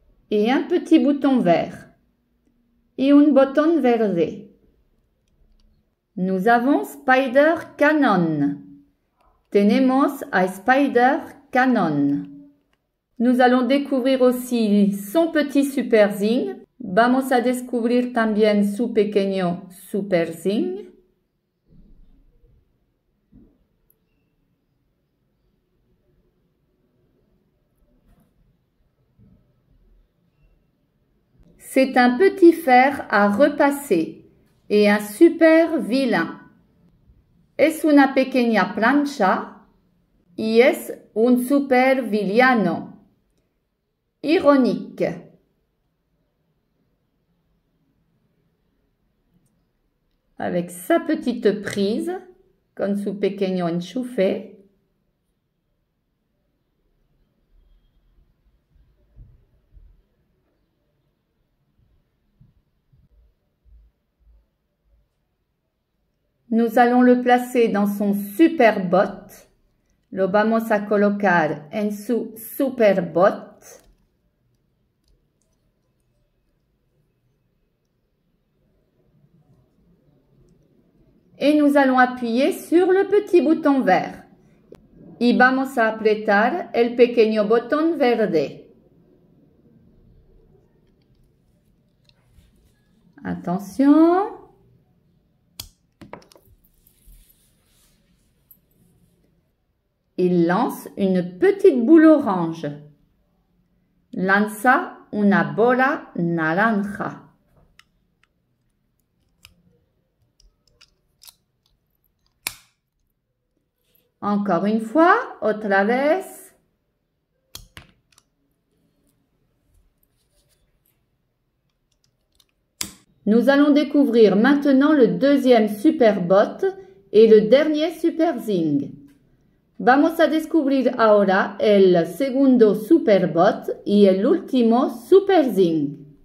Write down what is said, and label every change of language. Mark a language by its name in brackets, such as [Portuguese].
[French] Et un petit bouton vert et un bouton verde. Nous avons Spider Canon. [Spanish] Tenemos a Spider Canon. [French] Nous allons découvrir aussi son petit Super Zing. [Spanish] Vamos a descubrir también su pequeño Super Zing. [French] C'est un petit fer à repasser et un super vilain. [Spanish] Es una pequeña plancha y es un super villano. [French] Véronique. Avec sa petite prise, [Spanish] con su pequeño enchufe. [French] Nous allons le placer dans son super bot. [Spanish] Lo vamos a colocar en su super bot. [French] Et nous allons appuyer sur le petit bouton vert. [Spanish] Y vamos a apretar el pequeño botón verde. [French] Attention. Il lance une petite boule orange. [Spanish] Lanza una bola naranja. [French] Encore une fois, [Spanish] otra vez. [French] Nous allons découvrir maintenant le deuxième super bot et le dernier super zing. [Spanish] Vamos a descubrir ahora el segundo super bot y el último super zing.